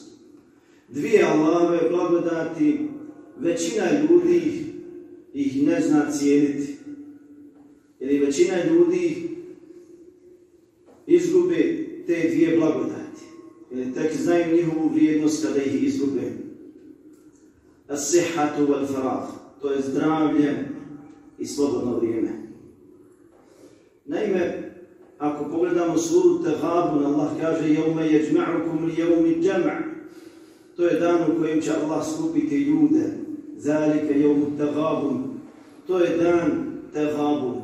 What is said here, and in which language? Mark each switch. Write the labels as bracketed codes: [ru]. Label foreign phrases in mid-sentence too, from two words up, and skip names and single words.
[bs] Dvije Allahove blagodati većina ljudi ih ne zna cijeniti. Ili većina ljudi izgube te dvije blagodati. Ili tek znaju njihovu vrijednost kada ih izgube. [ar] الصحة والفراغ, [bs] to je zdravlje i slobodno vrijeme. Naime, ako pogledamo suru Taghabun, Allah kaže: [ar] يوم يجمعكم ليوم الجمع'. [bs] To je dan u kojem će Allah skupiti ljude. [ar] ذلك يوم [bs] Taghabun. To je dan Taghabun.